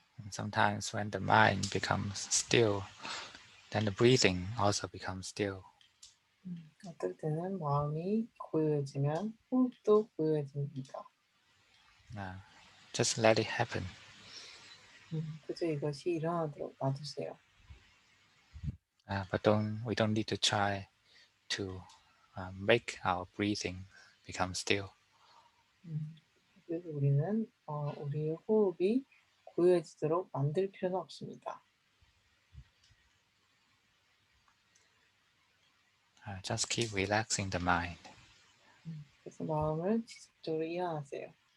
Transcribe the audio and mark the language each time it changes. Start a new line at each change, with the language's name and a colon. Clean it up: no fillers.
English: Sometimes when the mind becomes still, then the breathing also becomes still.
Korean: 어떨 때는 마음이 고요해지면 호흡도 고요해집니다.
English: Just let it happen.
Korean: 그저 이것이 일어나도록 놔두세요.
English: But we don't need to try to make our breathing become still.
Korean: 그래서 우리는 우리의 호흡이 고요해지도록 만들 필요는 없습니다.
English: Just keep relaxing the mind.
Korean: 그래서 마음을 지속적으로 이완하세요.